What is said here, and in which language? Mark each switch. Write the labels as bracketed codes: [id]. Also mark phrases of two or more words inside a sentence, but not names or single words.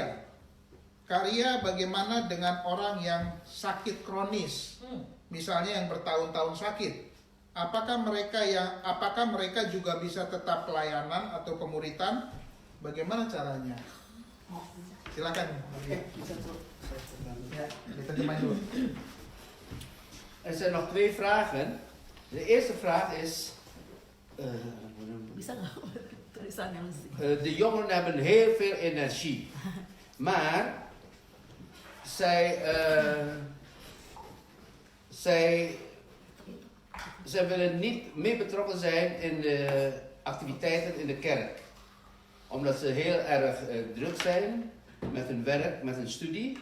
[id] Kak Ria, bagaimana dengan orang yang sakit kronis? Misalnya yang bertahun-tahun sakit. Apakah mereka juga bisa tetap pelayanan atau pemuritan? Bagaimana caranya? Silakan. Ya, diterjemahin dulu. [nl] Er zijn nog 2 vragen. De eerste vraag is... [id] Bisa nggak tulisannya mesti? [nl] De jongeren hebben heel veel energie. Maar zij willen niet meer betrokken zijn in de activiteiten in de kerk. Omdat ze heel erg druk zijn met hun werk, met hun studie.